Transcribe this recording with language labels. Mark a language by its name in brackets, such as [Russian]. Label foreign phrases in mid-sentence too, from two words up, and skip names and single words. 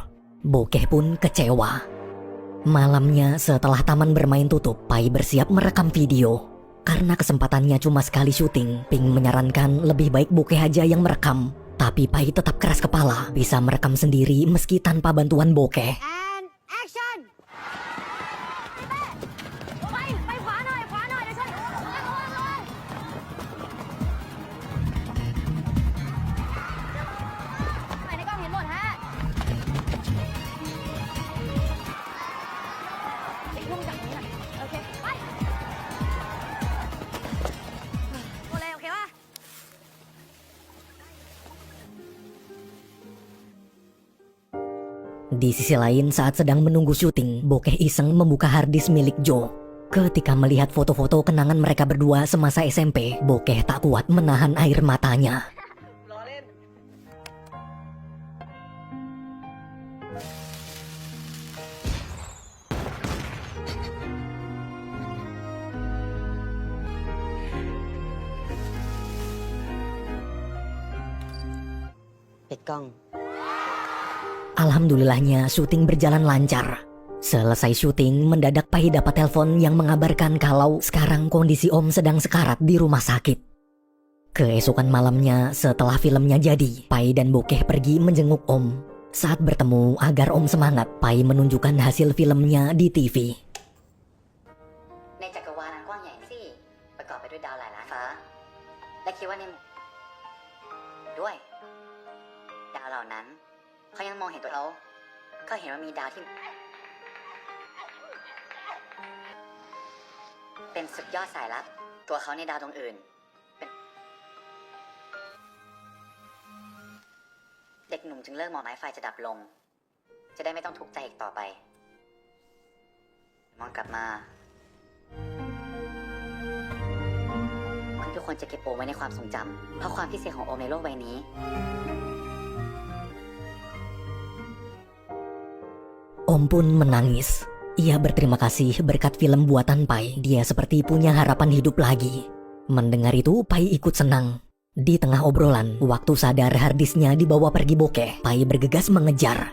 [Indonesian] Bokeh pun kecewa. Malamnya setelah taman bermain tutup, Pai bersiap merekam video. Karena kesempatannya cuma sekali syuting, Ping menyarankan lebih baik Bokeh aja yang merekam. Tapi Pai tetap keras kepala, bisa merekam sendiri meski tanpa bantuan Bokeh. [English] And action [Thai] ไปขวาหน่อยเดี๋ยวช่วยระวังไปในกล้องเห็นหมดฮะพุ่งจากนี้หน่อยโอเคไปหมดเลยโอเคป่ะ [Indonesian] Di sisi lain saat sedang menunggu syuting, Bokeh iseng membuka harddisk milik Jo. Ketika melihat foto-foto kenangan mereka berdua semasa SMP, Bokeh tak kuat menahan air matanya. [Thai] ปิดกล้อง [Indonesian] Alhamdulillahnya syuting berjalan lancar. Selesai syuting, mendadak Pai dapat telepon yang mengabarkan kalau sekarang kondisi Om sedang sekarat di rumah sakit. Keesokan malamnya setelah filmnya jadi, Pai dan Bokeh pergi menjenguk Om. Saat bertemu agar Om semangat, Pai menunjukkan hasil filmnya di TV. [Thai] ในจักรวาลอันกว้างใหญ่สิประกอบไปด้วยดาวหลายล้านฟ้าและคิดว่าในด้วยดาวเหล่านั้นเขายังมองเห็นตัวเขาเห็นว่ามีดาวที่เป็นสุดยอดสายลับตัวเขาในดาวดวงอื่นเป็น เด็กหนุ่มจึงเลิกมองไม้ไฟจะดับลงจะได้ไม่ต้องทุกข์ใจอีกต่อไปมองกลับมาคุณทุกคนจะเก็บโอมไว้ในความทรงจำเพราะความพิเศษของโอมในโลกใบนี้ [Indonesian] Om pun menangis. Ia berterima kasih berkat film buatan Pai, dia seperti punya harapan hidup lagi. Mendengar itu, Pai ikut senang. Di tengah obrolan, waktu sadar harddisknya dibawa pergi Bokeh, Pai bergegas mengejar.